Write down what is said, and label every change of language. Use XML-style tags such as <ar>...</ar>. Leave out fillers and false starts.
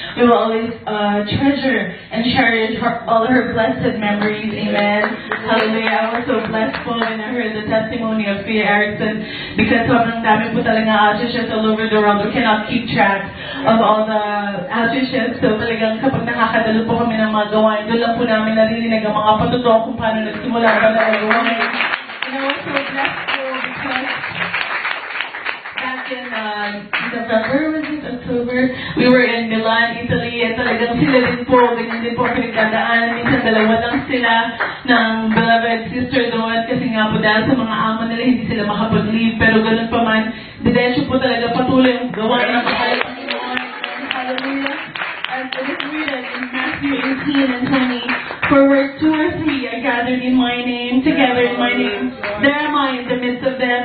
<en>We will always treasure and cherish all her blessed memories. Amen. Hallelujah. I was so blessed po when I heard the testimony of Kuya Erickson because</en> <tl>sobrang dami po talaga</tl> <en>outreaches all over the world. We cannot keep track of all the outreaches.</en> <tl>So talagang kapag nakakadalo po kami ng mga gawain, doon lang po namin narinig ang mga patotoo kung paano nagsimula ang mga gawain.</tl> <en>And I was so blessed po because back in November, was it October? We were in Milan, Italy,</en> <tl>at talagang sila din po, ganyan din po pinagdadaan. Minsan dalawa lang sila ng beloved sister doon kasi nga po dahil sa mga amo nila, hindi sila makapag-leave. Pero ganun pa man, diretso po talaga patuloy ang gawain ng mahal ng Panginoon. Hallelujah.</tl> <en>As it is written in Matthew 18 and 20, for where 2 or 3 are gathered in my name, together in my name, there am I in the midst of them.</en>